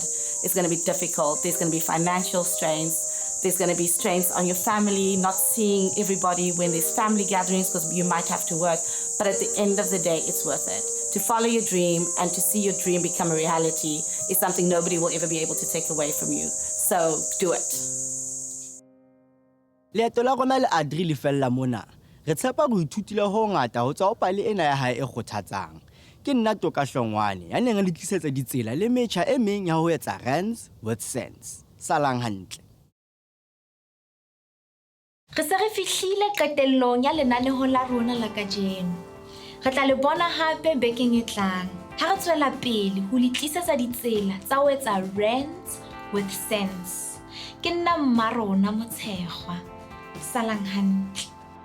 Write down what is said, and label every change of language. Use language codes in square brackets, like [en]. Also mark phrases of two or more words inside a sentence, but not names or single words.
[en] It's going to be difficult. There's going to be financial strains. There's going to be strains on your family, not seeing everybody when there's family gatherings because you might have to work. But at the end of the day, it's worth it. To follow your dream and to see your dream become a reality is something nobody will ever be able to take away from you. So do it. [st] Leeto la rona le Adri le fella mona. Re tshepa go ithutile ho ngata ho tswa ho pale ena ya hae e kgothatsang. Ke nna Toka Hlongwane ya neng le tlisetsa ditsela le metjha e meng ya ho etsa Rands with sense. Salang hantle. Re se re fihlile qetellong ya lenaneho la rona la kajeno. Re tla le bona hape bekeng e tlang. Ha re tswela pele ho le tlisetsa ditsela tsa ho etsa Rands with sense. Ke nna Mmarona Kgwele. Salang hantle.